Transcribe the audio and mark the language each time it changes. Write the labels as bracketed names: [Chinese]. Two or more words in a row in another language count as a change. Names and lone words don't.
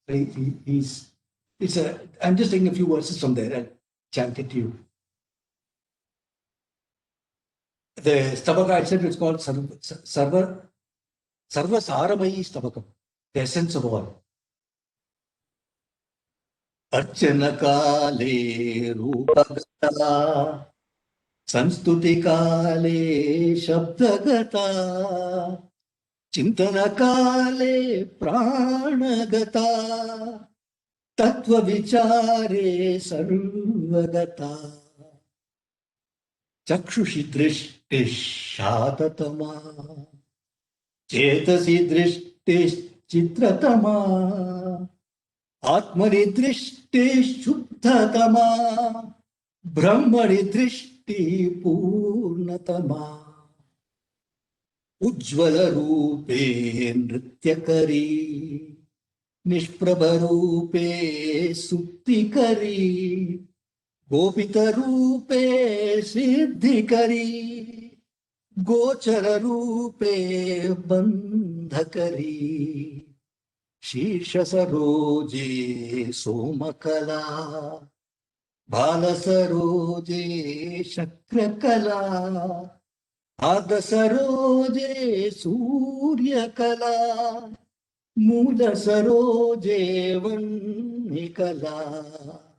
[English] I'm just taking a few verses from there and chant it to you. The Stabaka itself is called Sarva Saramayi Stabakam, the essence of all. [Sanskrit] Archana Kale Rupagata Sanstuti Kale Shabdagata Chintana Kale Pranagata Tattva Vichare Sarvagata Chakshushi Drishtish Shatatama Chetasi Drishtish Chitratama Atmani Drishtish Shuddhatama Brahmani Drishti Purnatama Ujjvala Rupe Nrityakari Nishprabha Rupe Suptikari Gopika Rupe Siddhikari Gochara Rupe Bandhakari Shisha Saroje Somakala Bala Saroje Shakrakala Adha Saroje Suryakala Mula Saroje Vannikala